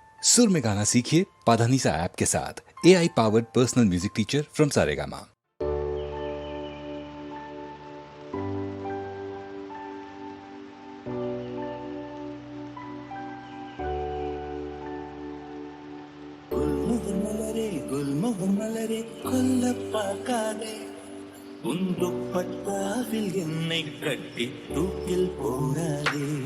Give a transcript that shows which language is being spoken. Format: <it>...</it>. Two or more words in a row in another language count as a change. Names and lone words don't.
<hi>सुर में गाना सीखिए पाधानीसा ऐप के साथ।</hi> <en>AI powered personal music teacher from</en> <hi>सारेगामा।</hi> <ta>குல்முகம் மலரே கொல்ல பார்க்காதே உன் துப்பட்டாவில் என்னை கட்டி தூக்கில் போடாதே</ta>